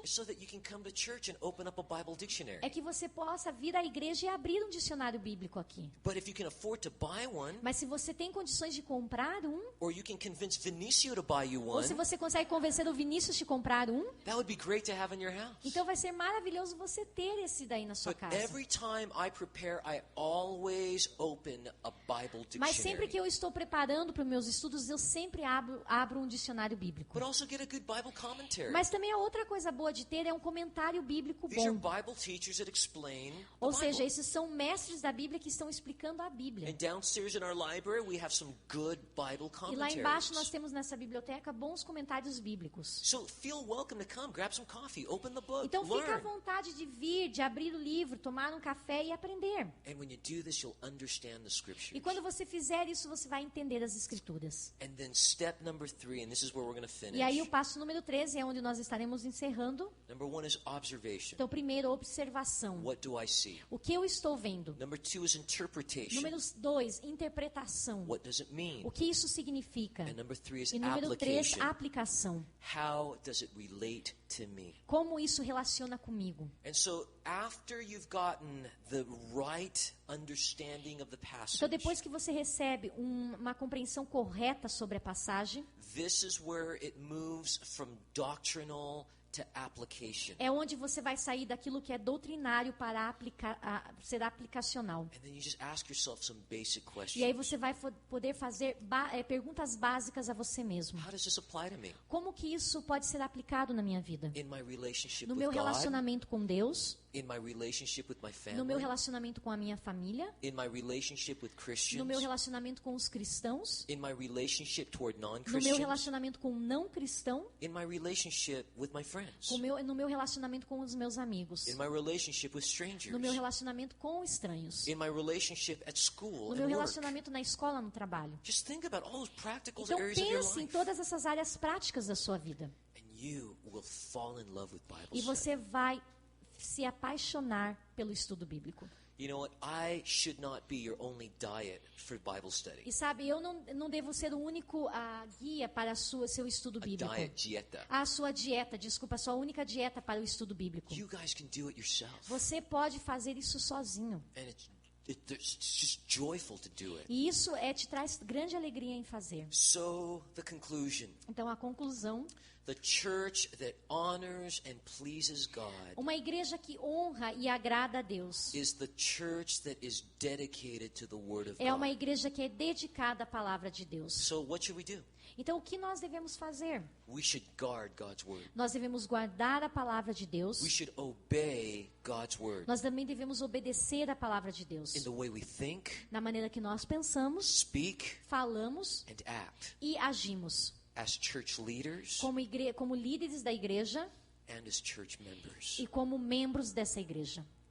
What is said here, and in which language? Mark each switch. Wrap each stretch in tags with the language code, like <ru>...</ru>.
<en>is so that you can come to church and open up a Bible dictionary.</en> <pt>é que você possa vir à igreja e abrir um dicionário bíblico aqui.</pt> <en>But if you can afford to buy one,</en> <pt>Mas se você tem condições de comprar um,</pt> <en>or you can convince Vinicio to buy you</en> <pt>ou se</pt> <en>one,</en> <pt>você consegue convencer o Vinícius de comprar um,</pt> <en>that would be great to have in your house.</en> <pt>então vai ser maravilhoso você ter esse daí na sua</pt> <en>But</en> <pt>casa.</pt> <en>every time I prepare, I always open a Bible</en> <pt>Mas sempre</pt> <en>dictionary.</en> <pt>que eu estou preparando para os meus estudos, eu sempre abro um dicionário bíblico.</pt> <en>But also get a good Bible commentary.</en> <pt>Mas também a outra coisa boa de ter é um comentário bíblico</pt> <en>These are</en> <pt>bom.</pt> <en>Bible teachers that explain the</en> <pt>Ou seja,</pt> <en>Bible.</en> <pt>esses são mestres da Bíblia que estão explicando a Bíblia.</pt> <en>And downstairs in our library, we have some good Bible</en> <pt>E lá embaixo nós</pt> <en>commentaries.</en> <pt>temos nessa biblioteca bons comentários bíblicos.</pt> <en>So feel welcome to come, grab some coffee, open the book,</en> <pt>Então fica à</pt> <en>learn.</en> <pt>vontade de vir, de abrir o livro, tomar um café e aprender.</pt> <en>And when you do this, you'll understand the scriptures.</en> <pt>E quando você fizer isso, você vai entender as escrituras.</pt> <en>And then step number 3, and this is where we're going to finish.</en> <pt>E aí o passo número 13 é onde nós estaremos encerrando.</pt> <en>Number 1 is observation.</en> <pt>Então, primeiro, observação.</pt> <en>What do I see?</en> <pt>O que eu estou vendo?</pt> <en>Number 2 is interpretation.</en> <pt>Número 2, interpretação.</pt> <en>What does it mean?</en> <pt>O que isso significa?</pt> <en>And number 3 is</en> <pt>E número 3,</pt> <en>application.</en> <pt>aplicação.</pt> <en>How does it relate to me?</en> <pt>Como isso relaciona comigo?</pt> <en>And so after you've gotten the right understanding of the passage,</en> <pt>Então, depois que você recebe uma compreensão correta sobre a passagem,</pt> <en>this is where it moves from doctrinal to application.</en> <pt>é onde você vai sair daquilo que é doutrinário para ser aplicacional.</pt> <en>And then you just ask yourself some basic questions.</en> <pt>E aí você vai poder fazer perguntas básicas a você mesmo.</pt> <en>How does this apply to me?</en> <pt>Como que isso pode ser aplicado na minha vida?</pt> <en>In my relationship</en> <pt>No</pt> <en>with</en> <pt>meu</pt> <en>God,</en> <pt>relacionamento com Deus,</pt> <en>in my relationship with my</en> <pt>no meu</pt> <en>family,</en> <pt>relacionamento com a minha família,</pt> <en>in my relationship with</en> <pt>no</pt> <en>Christians,</en> <pt>meu relacionamento com os cristãos,</pt> <en>in my relationship toward</en> <pt>no meu</pt> <en>non-Christians,</en> <pt>relacionamento com o não cristão,</pt> <en>in my relationship with my friends,</en> <pt>no meu relacionamento com os meus amigos,</pt> <en>in my relationship with strangers,</en> <pt>no meu relacionamento com estranhos,</pt> <en>in my relationship at school</en> <pt>no</pt> <en>and</en> <pt>meu</pt> <en>work.</en> <pt>relacionamento na escola, no trabalho.</pt> <en>Just think about all those practical</en> <pt>Então</pt> <en>areas of your</en> <pt>pense em</pt> <en>life.</en> <pt>todas essas áreas práticas da sua vida.</pt> <en>And you will fall in love with Bible</en> <pt>E</pt> <en>study.</en> <pt>você vai se apaixonar pelo estudo bíblico.</pt> <en>You know what? I should not be your only diet for Bible study.</en> <pt>E sabe, eu não devo ser o único guia para seu estudo</pt> <en>A</en> <pt>bíblico. diet dieta. A sua dieta, desculpa, a sua única dieta para o estudo bíblico.</pt> <en>You guys can do it yourself.</en> <pt>Você pode fazer isso sozinho.</pt> <en>And it's it's just joyful to do it.</en> <pt>E isso te traz grande alegria em fazer.</pt> <en>So, the conclusion.</en> <pt>Então, a conclusão,</pt> <en>The church that honors and pleases God</en> <pt>uma igreja que honra e agrada a Deus</pt> <en>is the church that is dedicated to the Word of</en> <pt>é uma</pt> <en>God.</en> <pt>igreja que é dedicada à palavra de Deus.</pt> <en>So, what should we do?</en> <pt>Então, o que nós devemos fazer?</pt> <en>We should guard God's Word.</en> <pt>Nós devemos guardar a palavra de Deus.</pt> <en>We should obey God's Word</en> <pt>Nós também devemos obedecer a palavra de Deus.</pt> <en>in the way we think,</en> <pt>Na maneira que nós pensamos,</pt> <en>speak,</en> <pt>falamos</pt> <en>and act</en> <pt>e agimos.</pt> <en>as church leaders</en> <pt>Como líderes da igreja</pt> <en>and as church members.</en> <pt>e como membros dessa igreja.</pt>